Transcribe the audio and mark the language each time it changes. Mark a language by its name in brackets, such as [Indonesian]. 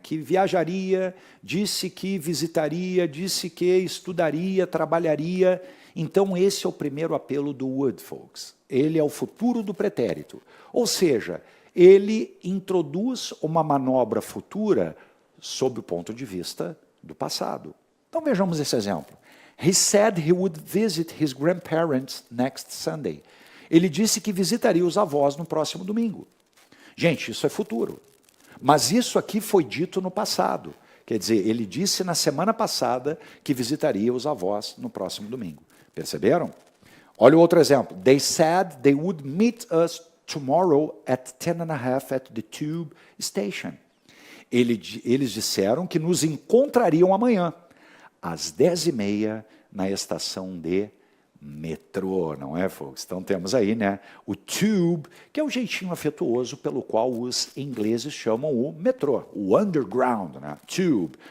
[Portuguese] Que viajaria, disse que visitaria, disse que estudaria, trabalharia. Então esse é o primeiro apelo do would, folks. Ele é o futuro do pretérito. Ou seja, ele introduz uma manobra futura sob o ponto de vista do passado. Então vejamos esse exemplo. [English] He said he would visit his grandparents next Sunday. [Portuguese] Ele disse que visitaria os avós no próximo domingo. Gente, isso é futuro. Mas isso aqui foi dito no passado. Quer dizer, ele disse na semana passada que visitaria os avós no próximo domingo. Perceberam? Olha o outro exemplo. [English] They said they would meet us tomorrow at 10:30 at the tube station. [Portuguese] Eles disseram que nos encontrariam amanhã, às 10:30, na estação de metrô, não é, folks? Então temos aí, né, o tube, que é o jeitinho afetuoso pelo qual os ingleses chamam o metrô, o underground, né, tube.